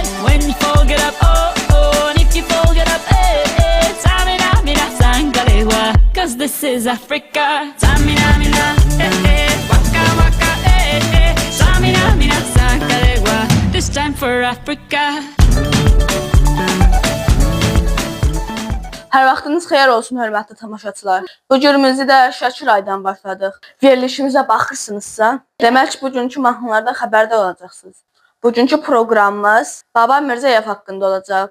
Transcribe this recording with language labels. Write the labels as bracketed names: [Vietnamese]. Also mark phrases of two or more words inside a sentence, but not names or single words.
[English] When you fall, get up, oh, oh, and if you fall, get up, eh, eh. [Fang] Samina, mina, sangalewa, [English] 'cause this is Africa. [Fang] Samina, mina, eh, eh, waka, waka, eh, eh. Samina, mina, sangalewa, [English] this time for Africa. [Azerbaijani] Hər vaxtınız xeyir olsun, hörmətli tamaşaçılar. Bu günümüzü də Şakir aydan başladıq. Verilişimizə baxırsınızsa, demək ki, bugünkü mahnılardan xəbərdar olacaqsınız. Bugünkü proqramımız Baba Mirzəyev haqqında olacaq.